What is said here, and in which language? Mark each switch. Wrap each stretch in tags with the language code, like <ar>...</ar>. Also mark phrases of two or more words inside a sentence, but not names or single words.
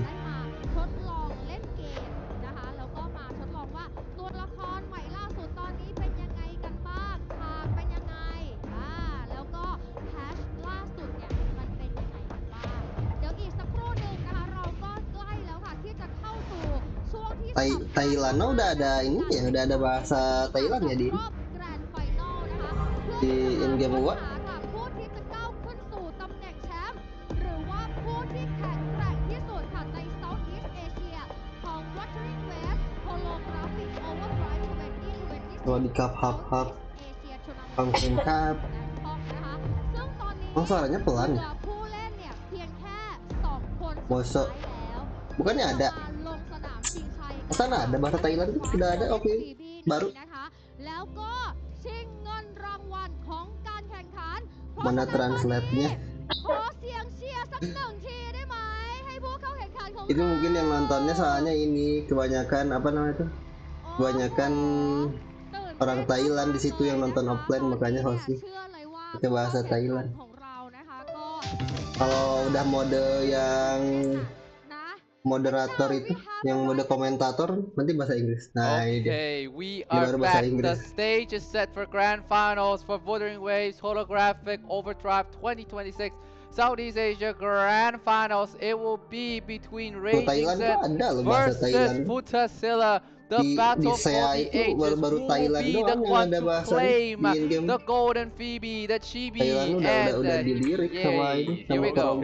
<th>ทดลองเล่นเกมนะคะแล้วก็มาทดลองว่าตัวละครใหม่ล่าสุดตอนนี้เป็นยังไงกันบ้างทางเป็นยังไงแล้วก็แฮชล่าสุดเนี่ยมันเป็นยังไงกันบ้างเดี๋ยวอีกสักครู่หนึ่งนะคะเราก็ใกล้แล้วค่ะที่จะเข้าสู่ช่วงที่</th> <id>Thailand udah ada ini ya, udah ada bahasa Thailand ya di</id> <en>in game</en> <id>Wuwa.</id> <th>ผู้ที่จะก้าวขึ้นสู่ตำแหน่งแชมป์หรือว่าผู้ที่แข็งแกร่งที่สุดค่ะใน</th> <en>Southeast Asia</en> <th>ของ Wuthering West Holographic Overdrive 2020 สวัสดีครับครับครับฟังเพลงครับ ซึ่งตอนนี้</th> <id>suaranya pelan</id> <th>ผู้เล่นเนี่ยเพียงแค่2 คนสุด</th> <id>Masa</id> <th>ท้ายแล้ว</th> <id>bukannya ada</id> <th>ลงสนามชิงชัย</th> <id>sana ada bahasa Thailand sudah ada oke baru</id> <th>นะคะแล้วก็ชิงเงินรางวัลของการแข่งขัน</th> <id>mana translate-nya</id> <th>ขอเสียงเชียร์สัก1 ทีได้ไหมให้ผู้เข้าแข่งขันของ</th> <id>itu mungkin yang nontonnya soalnya ini kebanyakan apa namanya itu kebanyakan orang Thailand di situ yang nonton offline makanya hostnya pakai bahasa Thailand</id> <th>ของเรานะคะก็</th> <id>kalau udah mode yang moderator itu yang mode komentator nanti bahasa Inggris. Nah,</id> <en>okay, we are back. The stage is set for grand finals for Wuthering Waves Holographic Overdrive 2026 Southeast Asia Grand Finals. It will be between Raging Set versus Wuthering. The battle for the ages will be the one to claim the golden Phoebe, the Chibi, and here we go.</en>